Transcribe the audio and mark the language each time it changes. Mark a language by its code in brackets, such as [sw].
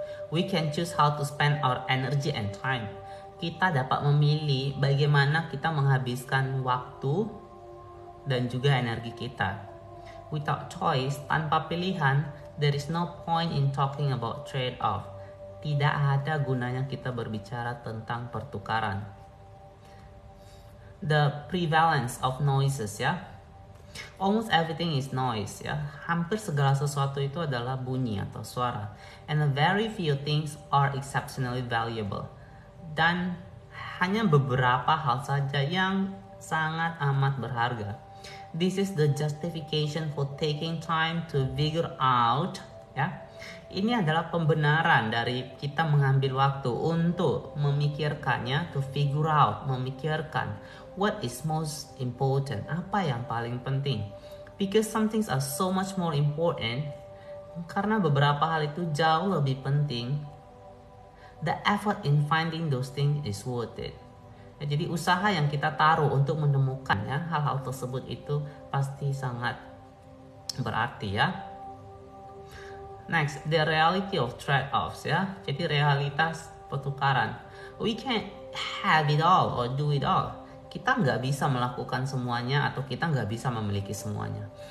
[en] We can choose how to spend our energy and time. [id] Kita dapat memilih bagaimana kita menghabiskan waktu dan juga energi kita. [en] Without choice, [id] tanpa pilihan, [en] there is no point in talking about trade-off. [id] Tidak ada gunanya kita berbicara tentang pertukaran. [en] The prevalence of noises ya. Almost everything is noise ya. [id] Hampir segala sesuatu itu adalah bunyi atau suara. [en] And very few things are exceptionally valuable. [id] Dan hanya beberapa hal saja yang sangat amat berharga. [en] This is the justification for taking time to figure out ya, [id] Ini adalah pembenaran dari kita mengambil waktu untuk memikirkannya, [en] to figure out, [id] memikirkan [en] what is most important, [id] apa yang paling penting. [en] Because some things are so much more important, [id] karena beberapa hal itu jauh lebih penting. [en] The effort in finding those things is worth it. [id] Ya, jadi usaha yang kita taruh untuk menemukannya, hal-hal tersebut itu pasti sangat berarti ya. [en] Next, the reality of trade-offs ya. [id] Jadi realitas pertukaran. [en] We can't have it all or do it all. [id] Kita nggak bisa melakukan semuanya atau kita nggak bisa memiliki semuanya.